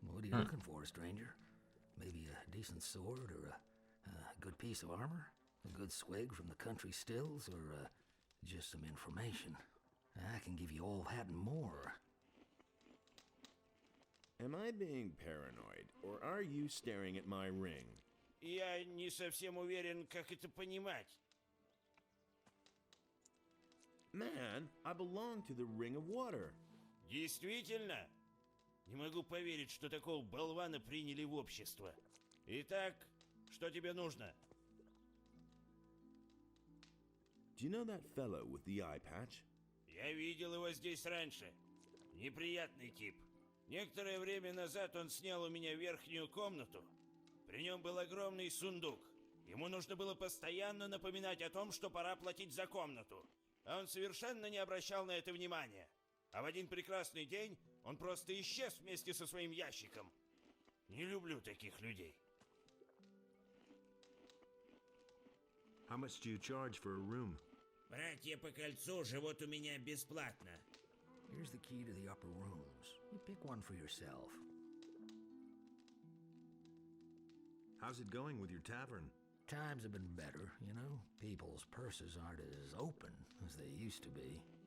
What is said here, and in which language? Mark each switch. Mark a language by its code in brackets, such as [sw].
[en] What are you looking for, stranger? Maybe a decent sword or a good piece of armor? A good swig from the country stills or just some information? I can give you all that and more. Am I being paranoid, or are you staring at my ring? [ru] Я не совсем уверен, как это понимать. [en] Man, I belong to the Ring of Water. [ru] Действительно? Не могу поверить, что такого болвана приняли в общество. Итак, что тебе нужно? [en] Do you know that fellow with the eye patch? [ru] Я видел его здесь раньше. Неприятный тип. Некоторое время назад он снял у меня верхнюю комнату. При нем был огромный сундук. Ему нужно было постоянно напоминать о том, что пора платить за комнату. А он совершенно не обращал на это внимания. А в один прекрасный день он просто исчез вместе со своим ящиком. Не люблю таких людей. [en] How much do you charge for a room? [ru] Братья по кольцу живут у меня бесплатно. [en] Here's the key to the upper rooms. You pick one for yourself. How's it going with your tavern? Times have been better, you know. People's purses aren't as open as they used to be.